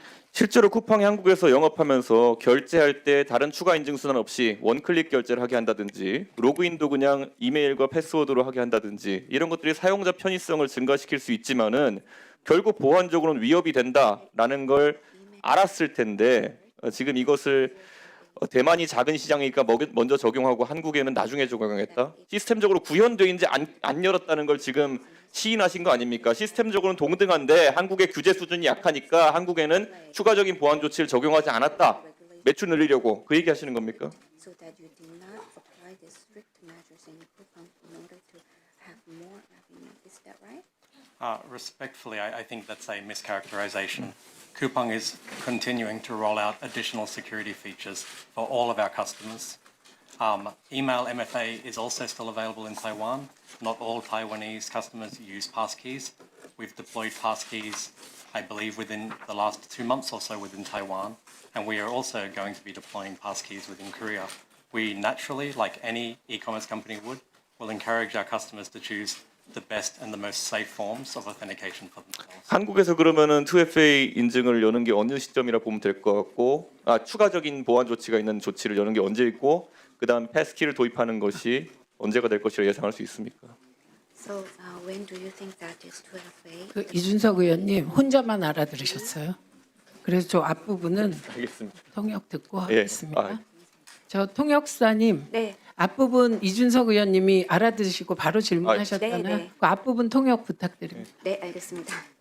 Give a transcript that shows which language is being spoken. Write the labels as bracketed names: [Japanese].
[Korean] 실제로 쿠팡이 한국에서 영업하면서 결제할 때 다른 추가 인증 수단 없이 원클릭 결제를 하게 한다든지 로그인도 그냥 이메일과 패스워드로 하게 한다든지 이런 것들이 사용자 편의성을 증가시킬 수 있지만은 결국 보안적으로는 위협이 된다라는 걸 알았을 텐데 지금 이것을 대만이 작은 시장이니까 먼저 적용하고 한국에는 나중에 적용했다. 시스템적으로 구현돼 있는지 안 열었다는 걸 지금 시인하신 거 아닙니까? 시스템적으로는 동등한데 한국의 규제 수준이 약하니까 한국에는 추가적인 보안 조치를 적용하지 않았다. 매출 늘리려고 그 얘기 하시는 겁니까? [English] So that you did not apply the strict measures in Coupang in order to have more revenue. Is that right? Respectfully, I think that's a mischaracterization. Coupang is continuing to roll out additional security features for all of our customers. Email MFA is also still available in Taiwan. Not all Taiwanese customers use passkeys. We've deployed passkeys, I believe, within the last 2 months or so within Taiwan, and we are also going to be deploying passkeys within Korea. We naturally, like any e-commerce company would, will encourage our customers to choose the best and the most safe forms of authentication for themselves. [Korean] 한국에서 그러면은 2FA 인증을 여는 게 어느 시점이라 보면 될 것 같고 추가적인 보안 조치가 있는 조치를 여는 게 언제 있고 그다음 패스키를 도입하는 것이 언제가 될 것이라 예상할 수 있습니까? [English] So when do you think that is 12A? [Korean] 그 이준석 의원님 혼자만 알아들으셨어요. 그래서 저 앞부분은 알겠습니다. 통역 듣고 예, 하겠습니다. 저 통역사님 네. 앞부분 이준석 의원님이 알아들으시고 바로 질문하셨잖아요. 네, 네. 그 앞부분 통역 부탁드립니다. 네, 알겠습니다.